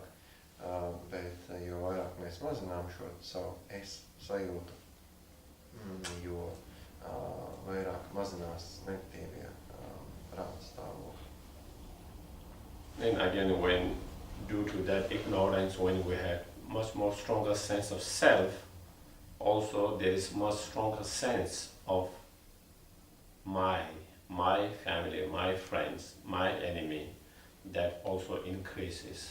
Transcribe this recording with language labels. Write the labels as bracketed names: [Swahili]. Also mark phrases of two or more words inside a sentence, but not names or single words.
[Latvian] Bet jo vairāk mēs mazinām šo savu es sajūtu, jo vairāk mazinās negatīvie prāta stāvokļi. [English] And again, when due to that ignorance, when we have much more stronger sense of self, also there is much stronger sense of my family, my friends, my enemy, that also increases.